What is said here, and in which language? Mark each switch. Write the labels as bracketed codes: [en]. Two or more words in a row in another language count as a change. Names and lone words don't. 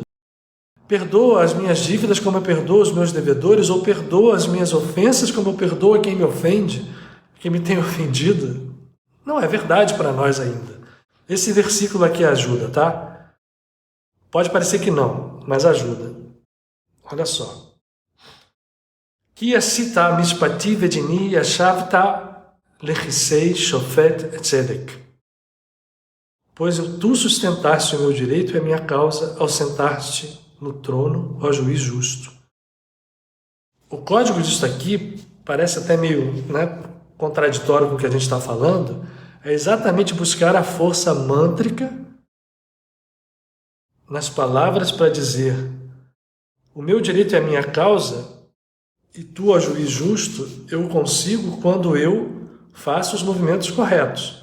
[pt] Perdoa as minhas dívidas como eu perdoo os meus devedores, ou perdoa as minhas ofensas como eu perdoo quem me ofende, quem me tem ofendido. Não é verdade para nós ainda. Esse versículo aqui ajuda, tá? Pode parecer que não, mas ajuda. Olha só. [he] כי עשית משפטי ודיני ישבת לכסא שופט צדק. [pt] Pois tu sustentaste o meu direito e a minha causa ao sentar-te no trono, ó juiz justo. O código disso aqui parece até meio contraditório com o que a gente está falando, é exatamente buscar a força mântrica nas palavras para dizer: o meu direito é a minha causa e tu, ó juiz justo, eu consigo quando eu faço os movimentos corretos.